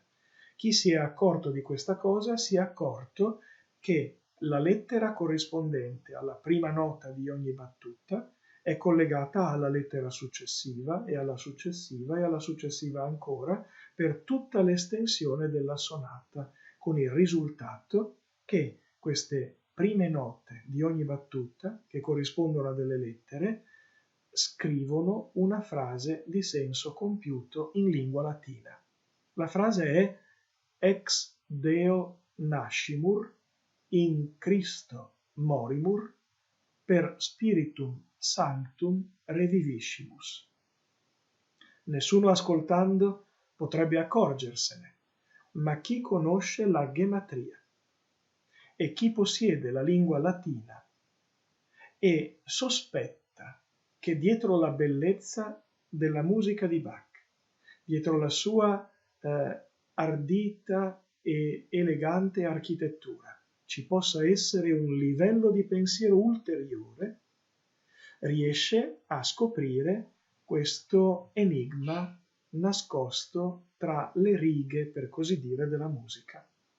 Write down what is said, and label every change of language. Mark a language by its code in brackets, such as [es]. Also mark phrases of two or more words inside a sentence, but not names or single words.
[it] Chi si è accorto di questa cosa si è accorto che la lettera corrispondente alla prima nota di ogni battuta è collegata alla lettera successiva e alla successiva e alla successiva ancora per tutta l'estensione della sonata, con il risultato che queste prime note di ogni battuta, che corrispondono a delle lettere, scrivono una frase di senso compiuto in lingua latina. La frase è [la] ex Deo nascimur, in Cristo morimur, per spiritum sanctum reviviscimus. [it] Nessuno ascoltando potrebbe accorgersene, ma chi conosce la gematria e chi possiede la lingua latina e sospetta che dietro la bellezza della musica di Bach, dietro la sua ardita e elegante architettura, ci possa essere un livello di pensiero ulteriore, riesce a scoprire questo enigma nascosto tra le righe, per così dire, della musica.